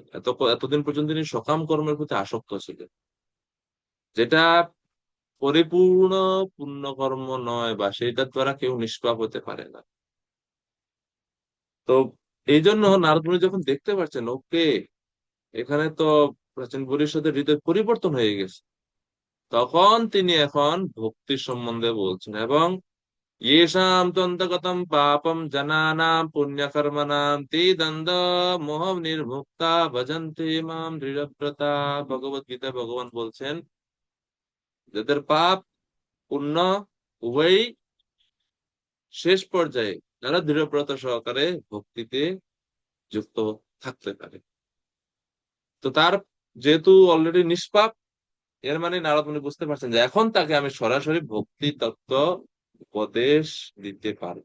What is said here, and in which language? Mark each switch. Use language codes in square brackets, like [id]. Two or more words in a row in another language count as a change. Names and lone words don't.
[bn] এতদিন পর্যন্ত তিনি সকাম কর্মের প্রতি আসক্ত ছিলেন, যেটা পরিপূর্ণ পুণ্যকর্ম নয়, বা সেটার দ্বারা কেউ নিষ্পাপ হতে পারে না। তো এই জন্য নারদ মুনি যখন দেখতে পাচ্ছেন ওকে, এখানে তো প্রাচীন বরিশাদের হৃদয় পরিবর্তন হয়ে গেছে, তখন তিনি এখন ভক্তির সম্বন্ধে বলছেন, এবং [sa] येषां त्वन्तगतं पापं जनानां पुण्यकर्मणां ते दन्द মোহ নির্মুক্তা ভজন্তে মাম দৃঢ়ব্রতা। [bn] ভগবত গীতা ভগবান বলছেন, যাদের পাপ পুণ্য উভয়ই শেষ পর্যায়ে যারা দৃঢ়ব্রত সহকারে ভক্তিতে যুক্ত থাকতে পারে, তো তার যেহেতু অলরেডি নিষ্পাপ, এর মানে নারদ মুনি বুঝতে পারছেন যে এখন তাকে আমি সরাসরি ভক্তি তত্ত্ব উপদেশ দিতে পারি।